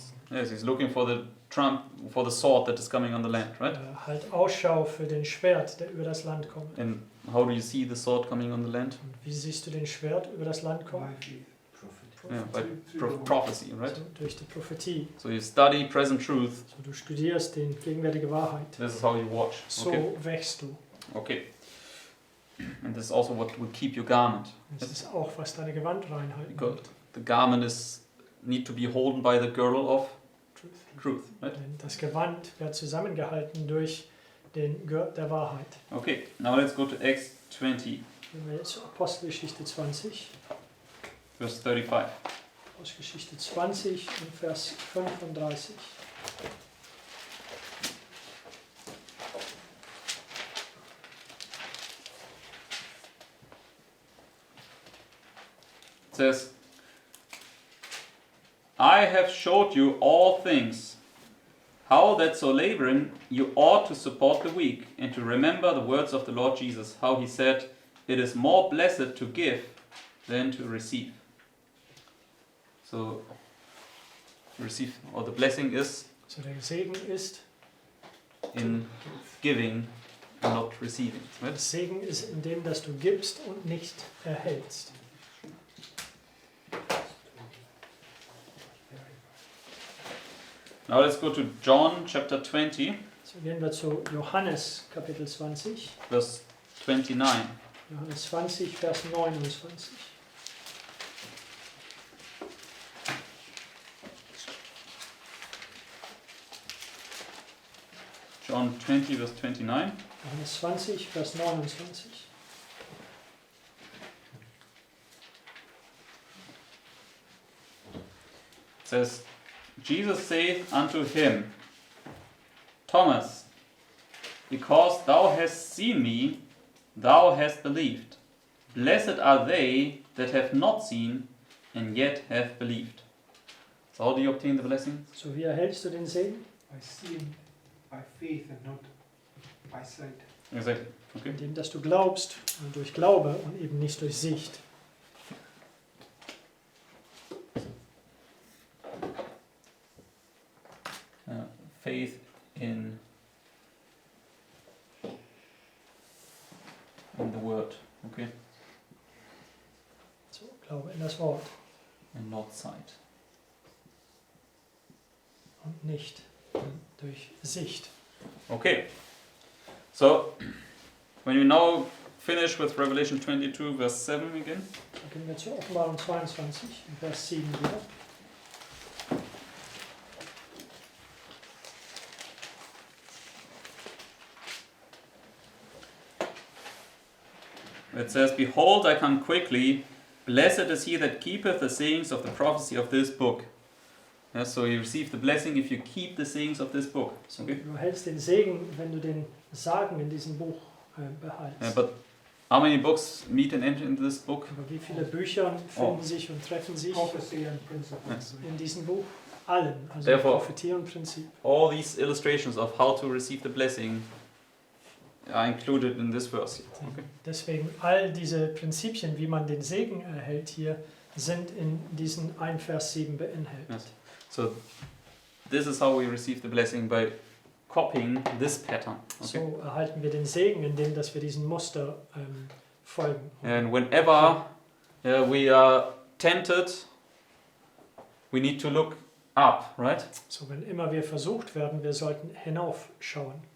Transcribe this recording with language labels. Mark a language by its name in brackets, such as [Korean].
[English] Yes, he's looking for the trump, for the sword that is coming on the land, right? [German] Halt Ausschau für den Schwert, der über das Land kommt. [English] And how do you see the sword coming on the land? [German] Und wie siehst du den Schwert über das Land kommen? [English] By faith. Yeah, by Through the prophecy, right? [German] So, durch die Prophetie. [English] So you study present truth. [German] So, du studierst die gegenwärtige Wahrheit. [English] This is how you watch. [German] So [English] Okay. [German] wächst du. [English] Okay. And this is also what will keep your garment. [German] Das ist auch, was deine Gewandreinheit [English] Because the garment need to be holden by the girdle of Truth. truth, right? [German] Denn das Gewand wird zusammengehalten durch den Gurt der Wahrheit. [English] Okay, now let's go to Acts 20, [German] Wenn wir jetzt zur Apostelgeschichte 20, [English] verse 35. [German] Apostelgeschichte 20 und Vers 35. [English] It says, I have showed you all things, how that so laboring you ought to support the weak, and to remember the words of the Lord Jesus, how he said, it is more blessed to give than to receive. So, receive, or the blessing is [German] So der Segen ist, [English] in giving and not receiving. Right? [German] der Segen ist in dem, dass du gibst und nicht erhältst. [English] Now let's go to John chapter 20, [German] So gehen wir zu Johannes Kapitel 20. [English] verse 29. [German] Johannes 20, Vers 29. [English] John 20, verse 29. [German] Johannes 20, Vers 29. [English] It says, Jesus saith unto him, Thomas, because thou hast seen me, thou hast believed. Blessed are they that have not seen, and yet have believed. So how do you obtain the blessing? [German] So wie erhältst du den Segen? [English] By seeing, by faith and not by sight. Exactly. Okay. [German] Indem, dass du glaubst und durch Glaube und eben nicht durch Sicht. [English] Faith in the word. Okay. [German] So, Glaube in das Wort [English] And not sight. [German] und nicht durch Sicht. [English] Okay. So, when we now finish with Revelation 22, verse 7 again. [German] Dann gehen wir zur Offenbarung 22, Vers 7 wieder. [English] It says, Behold, I come quickly. Blessed is he that keepeth the sayings of the prophecy of this book. Yeah, so you receive the blessing if you keep the sayings of this book. Okay? [German] Du erhältst den Segen, wenn du den Sagen in diesem Buch behältst. [English] Yeah, but how many books meet and enter into this book? [German] Aber wie viele Bücher finden sich und treffen sich [English] Prophecy and principles. [German] in diesem Buch? Allen. Also [English] Therefore- [German] Prophetie und Prinzip. [English] All these illustrations of how to receive the blessing are included in this verse. Okay. [German] Deswegen all diese Prinzipien, wie man den Segen erhält hier, sind in diesen 1 Vers 7 beinhaltet. [English] Yes. So this is how we receive the blessing, by copying this pattern. Okay. [German] So erhalten wir den Segen, indem dass wir diesem Muster folgen. [English] And whenever we are tempted, we need to look up, right? [German] So wenn immer wir versucht werden, wir sollten hinaufschauen.